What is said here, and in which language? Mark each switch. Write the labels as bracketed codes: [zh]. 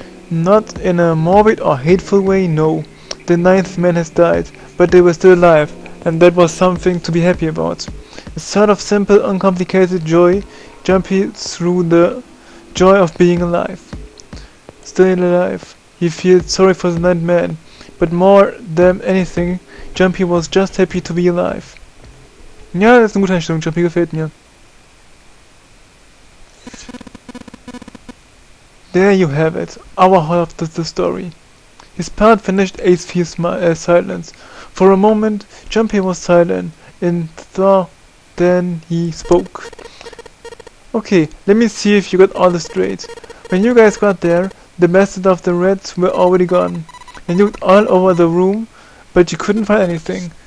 [en] Not in a morbid or hateful way, no. The ninth man has died, but they were still alive, and that was something to be happy about. A sort of simple, uncomplicated joy, Jumpy through the joy of being alive. Still alive. He feels sorry for the ninth man, but more than anything, Jumpy was just happy to be alive. [de] Ja, das ist eine gute Einstellung, Jumpy gefällt mir. [en] There you have it, our half of the story. His part finished Ace Fear's silence. For a moment, Jumpy was silent, and then he spoke. Okay, let me see if you got all this straight. When you guys got there, the bastards of the rats were already gone, and you looked all over the room, but you couldn't find anything.